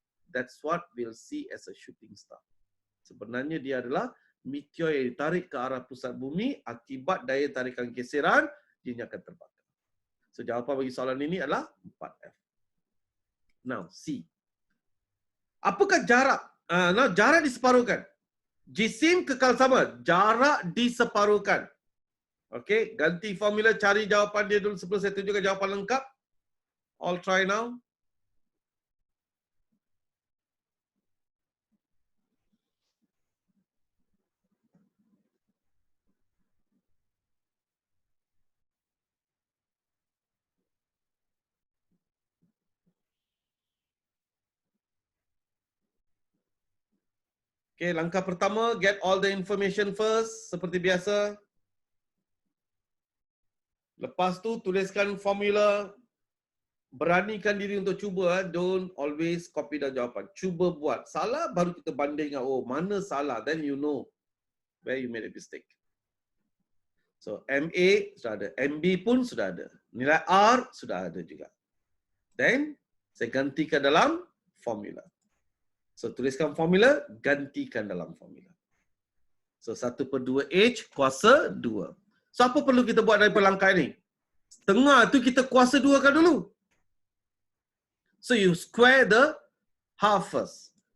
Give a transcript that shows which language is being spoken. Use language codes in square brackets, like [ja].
[en] That's what we'll see as a shooting star. [ms] Sebenarnya dia adalah meteor yang ditarik ke arah pusat bumi akibat daya tarikan geseran, dia akan terbakar. So jawapan bagi soalan ini adalah 4F. Now, C. Apakah jarak? Jarak diseparuhkan. Jisim kekal sama, jarak diseparuhkan. Okey, ganti formula, cari jawapan dia dulu sebelum saya tunjukkan jawapan lengkap. [en] All try now. Okay, [ms] langkah pertama, [en] get all the information first, [ms] seperti biasa. Lepas tu, tuliskan formula. Beranikan diri untuk cuba. [en] Don't always copy [ms] dan jawapan. Cuba buat. Salah, baru kita banding. Oh, mana salah? [en] Then you know where you made a mistake. [ms] So, MA sudah ada. MB pun sudah ada. Nilai R sudah ada juga. [en] Then, [ms] saya gantikan dalam formula. So, tuliskan formula, gantikan dalam formula. So, 1/2H kuasa 2. So, apa perlu kita buat dari langkah ini? Tengah tu kita kuasa 2 kan dulu. [en] So, you square the half first.